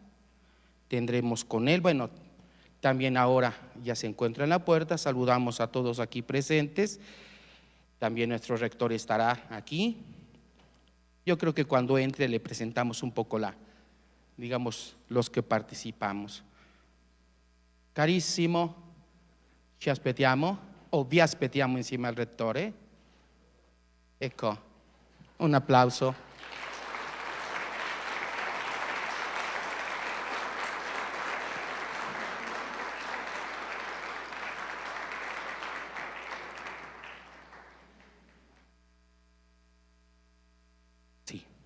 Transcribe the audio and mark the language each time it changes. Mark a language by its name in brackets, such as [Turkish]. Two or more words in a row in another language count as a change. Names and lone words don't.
[Spanish] Tendremos con él, también ahora ya se encuentra en la puerta, saludamos a todos aquí presentes. También nuestro rector estará aquí. Yo creo que cuando entre le presentamos un poco los que participamos. [Italian] Carissimo, ci aspettiamo, o vi aspettiamo insieme al rettore. Ecco, un applauso. [Spanish] Sí.